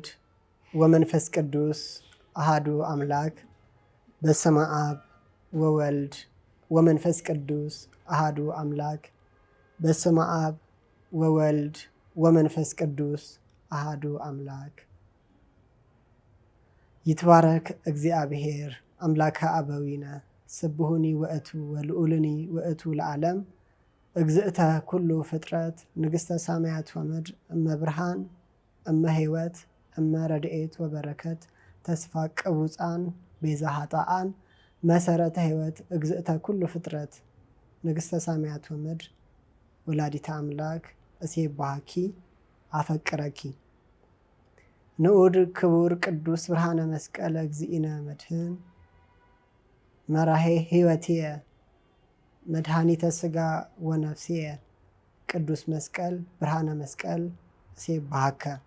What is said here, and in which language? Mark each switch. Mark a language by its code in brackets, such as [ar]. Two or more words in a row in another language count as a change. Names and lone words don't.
[gez] ወመንፈስ ቅዱስ አሃዱ አምላክ። በስመ አብ ወወልድ ወመንፈስ ቅዱስ አሃዱ አምላክ። በስመ አብ ወወልድ ወመንፈስ ቅዱስ አሃዱ አምላክ። ይትባረክ እግዚአብሔር አምላከ አበዊነ ስብሁኒ ውእቱ ወልዑልኒ ውእቱ ለዓለም እግዝእተ ኩሉ ፍጥረት ንግሥተ ሰማያት ወምድር እመብርሃን እመሕይወት እመረድኤት ወበረከት ተስፋ ቅቡፃን ቤዛ ኃጣአን መሰረተ ሕይወት እግዝእተ ኩሉ ፍጥረት ንግሥተ ሰማያት ወምድር ወላዲተ አምላክ እሴባሃኪ አፈቅረኪ። ንዑድ ክቡር ቅዱስ ብርሃነ መስቀል እግዚእነ መድህን መራሄ ሕይወትየ መድኃኒተ ሥጋ ወነፍስየ ቅዱስ መስቀል ብርሃነ መስቀል እሴባሃከ።